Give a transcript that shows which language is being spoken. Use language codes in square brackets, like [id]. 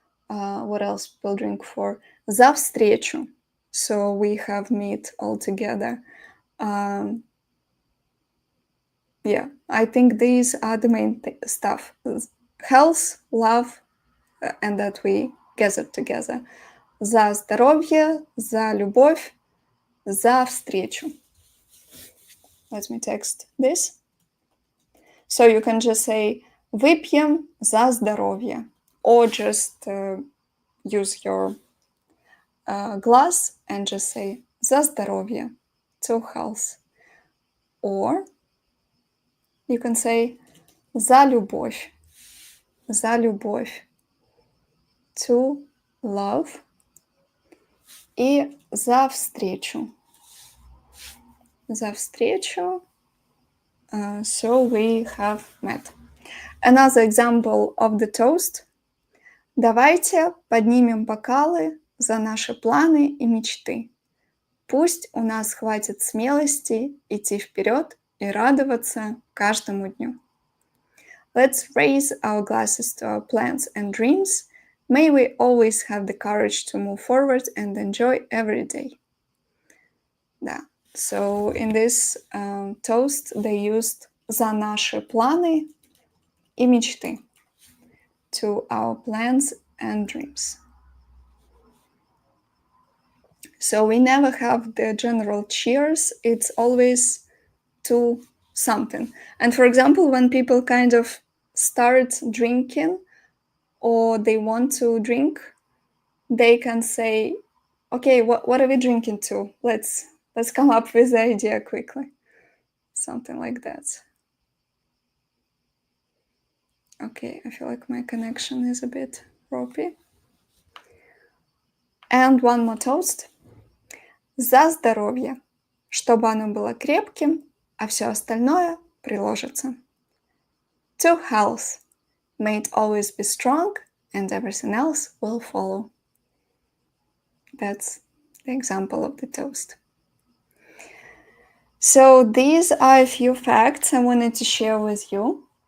[en] What else people drink for? [ru] За встречу. [en] So we have meet all together. Yeah, I think these are the main stuff. Health, love, and that we together. [ru] За здоровье, за любовь, за встречу. [en] Let me text this. So you can just say [ru] выпьем за здоровье, [en] or just use your glass and just say [ru] за здоровье, [en] to health. Or you can say [ru] за любовь, [en] to love, [ru] и за встречу, [en] so we have met. Another example of the toast. [ru] Давайте поднимем бокалы за наши планы и мечты. Пусть у нас хватит смелости идти вперед и радоваться каждому дню. [en] Let's raise our glasses to our plans and dreams. May we always have the courage to move forward and enjoy every day. [ru] Да. [en] So in this toast they used [ru] за наши планы и мечты. [en] To our plans and dreams. So we never have the general cheers. It's always to something. And for example, when people kind of start drinking or they want to drink, they can say, okay, what are we drinking to? Let's come up with the idea quickly. Something like that. Okay, I feel like my connection is a bit ropey. And one more toast. [ru] За здоровье, чтобы оно было крепким, а все остальное приложится. [en] To health, may it always be strong, and everything else will follow. That's the example of the toast. So these are a few facts I wanted to share with you.